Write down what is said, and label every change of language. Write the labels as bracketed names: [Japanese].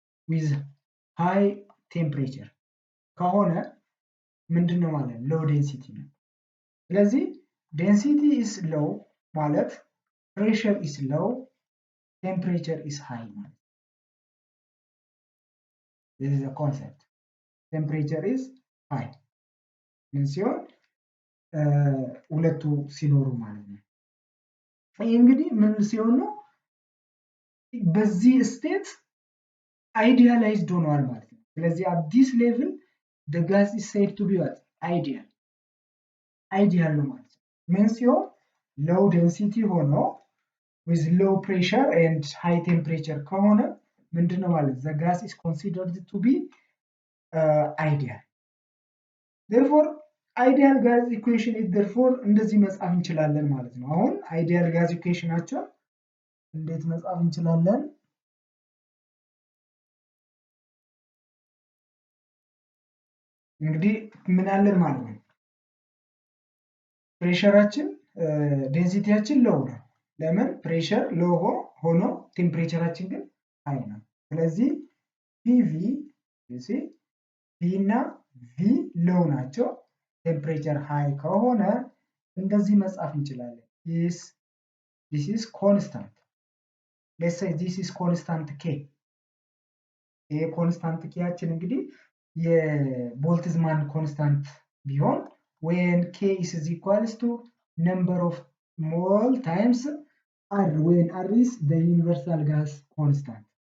[English] with high temperature [Amharic] ከሆነ ምንድነው ማለት ነው? [English] low density [Amharic] ነው። ስለዚህ [English] density is low ማለት pressure is low, temperature is high [Amharic] ማለት ነው። [English] this is a concept. temperature is high [Amharic] ምን ሲሆን ሁለቱ ሲኖሩ ማለት ነው። ይህ እንግዲህ ምን ሲሆን ነው? በዚህ ስቴት አይዲያላይዝድ ሆኗል ማለት ነው። ስለዚህ [English] at this level the gas is said to be what? ideal [Amharic] ነው ማለት ነው። ምን ሲሆን [English] low density ሆኖ with low pressure and high temperature [Amharic] ከሆነ ምንድነው ማለት [English] the gas is considered to be ideal. therefore ideal gas equation is therefore [Amharic] እንደዚህ መጻፍ እንችላለን ማለት ነው። አሁን ideal gas equationናቸው እንዴት መጻፍ እንችላለን? እንግዲህ ምን አለን ማለት ነው? ፕሬሸራችን ዴንሲቲያችን ሎው ነው። ለምን? ፕሬሸር ሎው ሆኖ ቴምፕሬቸራችን ግን ሃይ ነው። ስለዚህ ፒቪ ፒ እና ቪ ሎው ናቸው። ቴምፕሬቸር ሃይ ከሆነ እንደዚህ መጻፍ እንችላለን። [English] this is constant. let's say this is constant k. [Amharic] ይሄ ኮንስታንት ኬያችን እንግዲህ የቦልትዝማን ኮንስታንት ቢሆን [English] when k is equals to number of mole times r, when r is the universal gas constant.